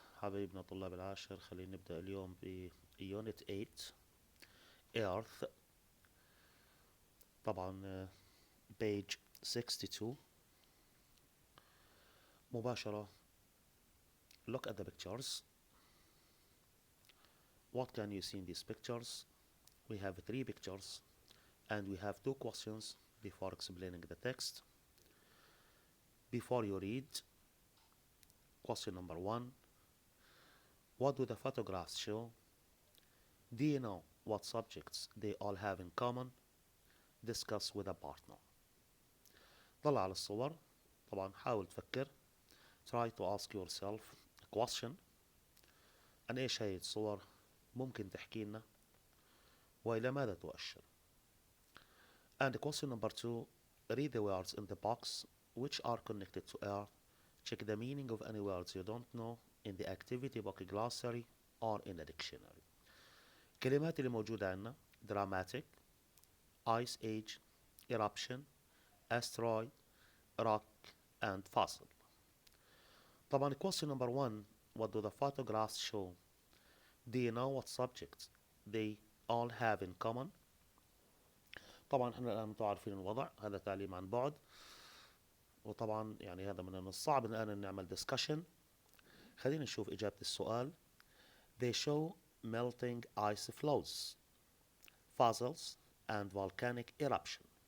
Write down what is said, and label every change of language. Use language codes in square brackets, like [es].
[ar] حبايبنا طلاب العاشر، خلينا نبدأ اليوم ب [en] Unit 8 Earth. [ar] طبعا [en] page 62 [ar] مباشرة. [en] Look at the pictures. What can you see in these pictures? We have 3 pictures and we have 2 questions before explaining the text. Before you read, question number 1. What do the photographs show? Do you know what subjects they all have in common? Discuss with a partner. [ar] طلع على الصور. طبعا حاول تفكر. [en] Try to ask yourself a question. [ar] عن ايش هاي الصور؟ ممكن تحكي لنا؟ وإلى ماذا تؤشر؟ [en] And question number 2. Read the words in the box which are connected to Earth. Check the meaning of any words you don't know in the activity book glossary or in a dictionary. [ar] الكلمات اللي موجودة عندنا: [en] dramatic, ice age, eruption, asteroid, rock and fossil. طبعا question number 1. What do the photographs show? Do you know what subjects they all have in common? [ar] طبعا احنا الآن متعرفين الوضع، هذا تعليم عن بعد، وطبعا يعني هذا من الصعب الآن نعمل discussion. خلينا نشوف إجابة السؤال. [en] They show melting ice flows, fossils and volcanic eruption.